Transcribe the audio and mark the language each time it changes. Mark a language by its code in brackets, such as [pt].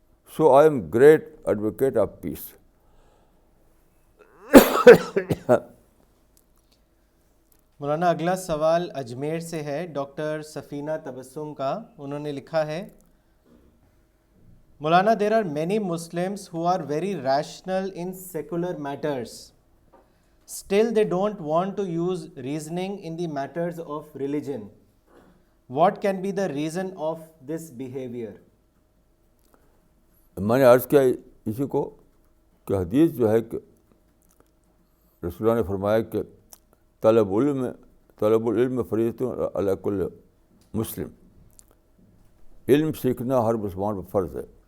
[en] So I am great advocate of peace. [ur] مولانا اگلا سوال اجمیر سے ہے، ڈاکٹر سفینہ تبسم کا۔ انہوں نے لکھا ہے، مولانا [en] There are many Muslims who are very rational in secular matters, still they don't want to use reasoning in the matters of religion. What can be the reason of this behavior? [ur] میں نے عرض کیا اسی کو کہ حدیث جو ہے کہ رسول اللہ نے فرمایا کہ [ar] طلب العلم فریضۃ علی کل مسلم، [ur] علم سیکھنا ہر مسلمان پر فرض ہے.